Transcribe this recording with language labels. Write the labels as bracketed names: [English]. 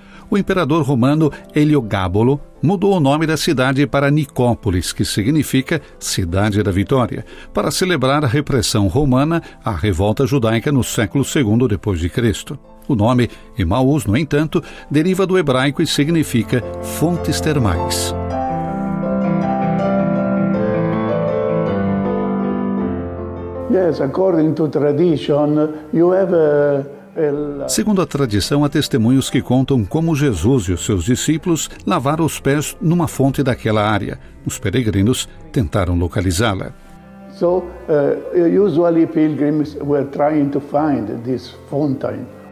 [Portuguese] O imperador romano Heliogábalo mudou o nome da cidade para Nicópolis, que significa Cidade da Vitória, para celebrar a repressão romana à revolta judaica no século II d.C. O nome Emaús, no entanto, deriva do hebraico e significa fontes termais. [English] Yes, according to tradition, you have [Portuguese] Segundo a tradição, há testemunhos que contam como Jesus e os seus discípulos lavaram os pés numa fonte daquela área. Os peregrinos tentaram localizá-la. [English] So, usually pilgrims were trying to find this fountain.